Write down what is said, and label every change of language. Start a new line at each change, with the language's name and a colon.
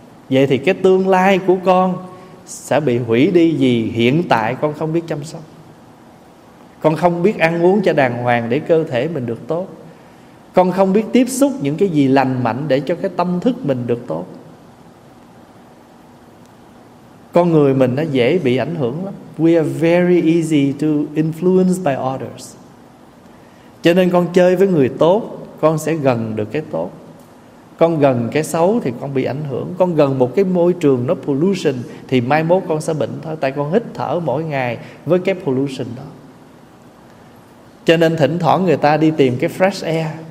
Vietnamese: Vậy thì cái tương lai của con sẽ bị hủy đi vì hiện tại con không biết chăm sóc. Con không biết ăn uống cho đàng hoàng để cơ thể mình được tốt. con không biết tiếp xúc những cái gì lành mạnh để cho cái tâm thức mình được tốt. Con người mình nó dễ bị ảnh hưởng lắm.
English: We are very easy to influence by others.
Vietnamese: Cho nên con chơi với người tốt, con sẽ gần được cái tốt. Con gần cái xấu thì con bị ảnh hưởng. Con gần một cái môi trường nó pollution thì mai mốt con sẽ bệnh thôi. Tại con hít thở mỗi ngày với cái pollution đó. Cho nên thỉnh thoảng người ta đi tìm cái fresh air.